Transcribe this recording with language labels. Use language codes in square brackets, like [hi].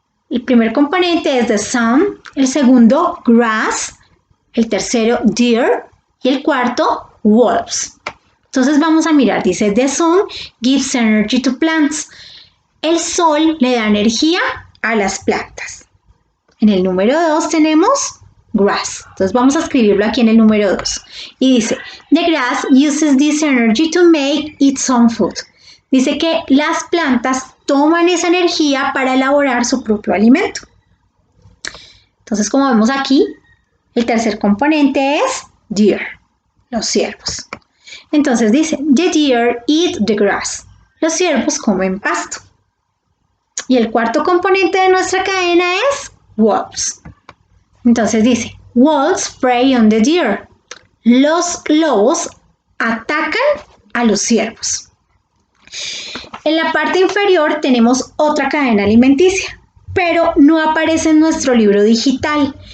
[es] El primer componente es the sun, el segundo grass, el tercero deer y el cuarto wolves. Entonces vamos a mirar, dice [en] the sun gives energy to plants. [es] El sol le da energía a las plantas. En el número 2 tenemos grass. Entonces vamos a escribirlo aquí en el número 2. Y dice, [en] the grass uses this energy to make its own food. [es] Dice que las plantas toman esa energía para elaborar su propio alimento. Entonces, como vemos aquí, el tercer componente es deer, los ciervos. Entonces dice, [en] the deer eat the grass. [es] Los ciervos comen pasto. Y el cuarto componente de nuestra cadena es wolves. Entonces dice, [en] wolves prey on the deer. [es] Los lobos atacan a los ciervos. En la parte inferior tenemos otra cadena alimenticia, pero no aparece en nuestro libro digital.